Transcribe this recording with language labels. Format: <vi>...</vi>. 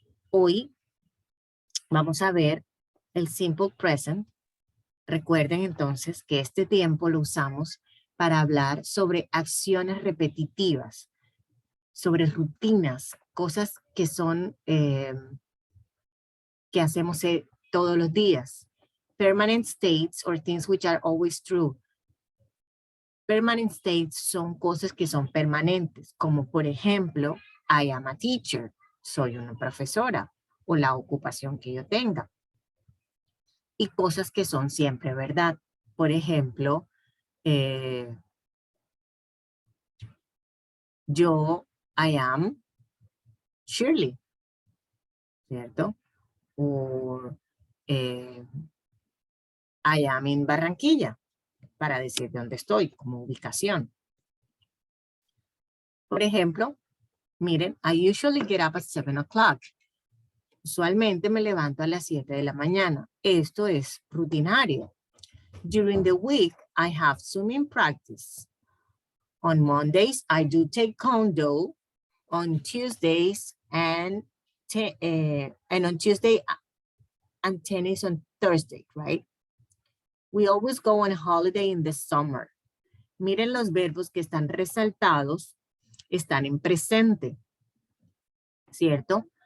<es>Hoy vamos a ver el simple present. Recuerden entonces que este tiempo lo usamos para hablar sobre acciones repetitivas, sobre rutinas, cosas que son, que hacemos todos los días.</es> <en>Permanent states or things which are always true.</en> <es>Permanent states son cosas que son permanentes, como por ejemplo,</es> <en>I am a teacher,</en> <es>soy una profesora, o la ocupación que yo tenga. Y cosas que son siempre verdad. Por ejemplo, yo,</es> <en>I am Shirley,</en> <es>¿cierto? O</es> <en>I am in Barranquilla,</en> <es>para decir dónde estoy, como ubicación. Por ejemplo, miren,</es> <en>I usually get up at 7 o'clock.</en> <es>Usualmente me levanto a las 7 de la mañana. Esto es rutinario.</es> <en>During the week, I have swimming practice. On Mondays, I do taekwondo. On Tuesdays and on Tuesday and tennis on Thursday, right? We always go on holiday in the summer.</en> <es>Miren los verbos que están resaltados, están en presente, ¿cierto?</es>